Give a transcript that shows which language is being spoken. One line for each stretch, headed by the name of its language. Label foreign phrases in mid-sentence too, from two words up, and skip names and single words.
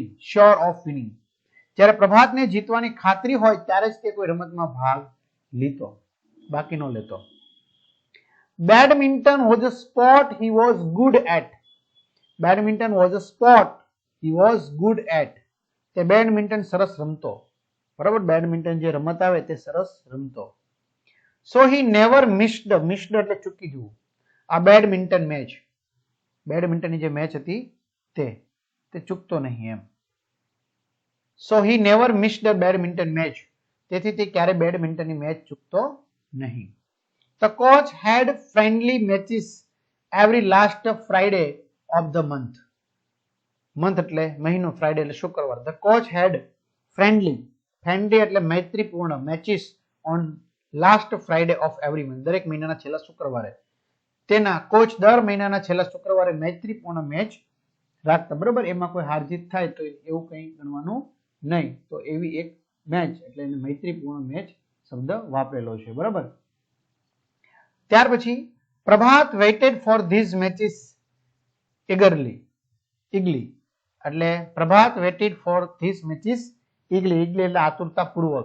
English: sure of winning.
Gujarati: જ્યારે પ્રભાતને જીતવાની ખાતરી હોય ત્યારે જ તે કોઈ રમતમાં ભાગ લીધો, બાકી ન લેતો.
English: Badminton was a sport he was good at. Badminton was a sport he was good at.
Gujarati: તે બેડમિન્ટન સરસ રમતો. બરાબર, બેડમિન્ટન જે રમત આવે તે સરસ રમતો.
English: so he never missed
Gujarati: એટલે ચૂકી જવું. આ બેડમિન્ટન મેચ, બેડમિન્ટનની જે મેચ હતી તે ચૂકતો નહીં એમ.
English: so he never missed badminton match,
Gujarati: તેથી તે ક્યારે બેડમિન્ટનની મેચ ચૂકતો નહીં.
English: The coach had friendly matches every last Friday of the month.
Gujarati: મંથ એટલે મહિનો, ફ્રાઈડે એટલે શુક્રવાર.
English: The coach had friendly
Gujarati: એટલે મૈત્રીપૂર્ણ
English: matches on last Friday of every month.
Gujarati: દરેક મહિનાના છેલ્લા શુક્રવારે તેના કોચ દર મહિનાના છેલ્લા શુક્રવારે મૈત્રીપૂર્ણ મેચ રાખતા. બરોબર, એમાં કોઈ હાર જીત થાય તો એવું કંઈ ગણવાનું નહીં. તો એવી એક મેચ એટલે એને મૈત્રીપૂર્ણ મેચ શબ્દ વાપરેલો છે. બરાબર. ત્યાર પછી પ્રભાત
English: waited for these matches eagerly
Gujarati: એટલે પ્રભાત
English: waited for these matches eagerly
Gujarati: એટલે આતુરતાપૂર્વક.